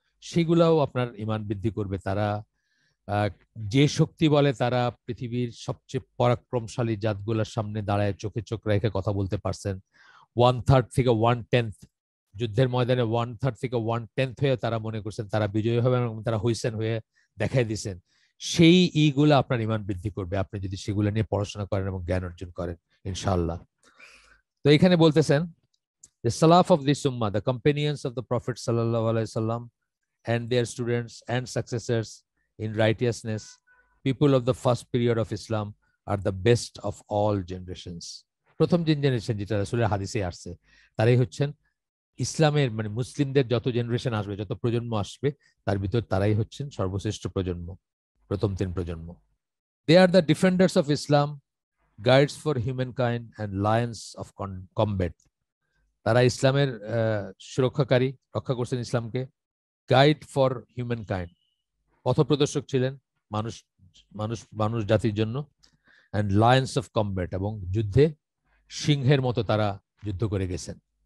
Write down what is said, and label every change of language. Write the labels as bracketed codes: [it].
[bn] সেগুলাও আপনার ইমান বৃদ্ধি করবে। তারা যে শক্তি বলে তারা পৃথিবীর সবচেয়ে পরাক্রমশালী জাতগুলোর সামনে দাঁড়ায় চোখে চোখ রেখে কথা বলতে পারছেন। 1/3 থেকে 1/10 যুদ্ধের ময়দানে 1/3 থেকে 1/10 হয়ে তারা মনে করছেন তারা বিজয়ী হবেন এবং তারা হইছেন, হয়ে দেখাই দিচ্ছেন। সেই ইগুলো আপনার ইমান বৃদ্ধি করবে আপনি যদি সেগুলো নিয়ে পড়াশোনা করেন এবং জ্ঞান অর্জন করেন ইনশাআল্লাহ। তো এখানে বলতেছেন [en] the salaf of this ummah, the companions of the Prophet sallallahu alaihi wasallam and their students and successors in righteousness, people of the first period of Islam are the best of all generations. [bn] প্রথম যে generation যেটা রাসূলের হাদিসে আসছে তারাই হচ্ছেন ইসলামের মানে মুসলিমদের যত জেনারেশন আসবে, যত প্রজন্ম আসবে তার ভিতর তারাই হচ্ছেন সর্বশ্রেষ্ঠ প্রজন্ম, প্রথম 3 প্রজন্ম। [en] They are the defenders of Islam, guides for humankind and lions of combat. [bn] তারা ইসলামের সুরক্ষাকারী, রক্ষা করছেন ইসলামকে। [en] guide for humankind, [bn] পথপ্রদর্শক ছিলেন মানুষ মানুষ মানুষ জাতির জন্য। [en] and lions of combat, [bn] এবং যুদ্ধে সিংহের মতো তারা যুদ্ধ করে গেছেন।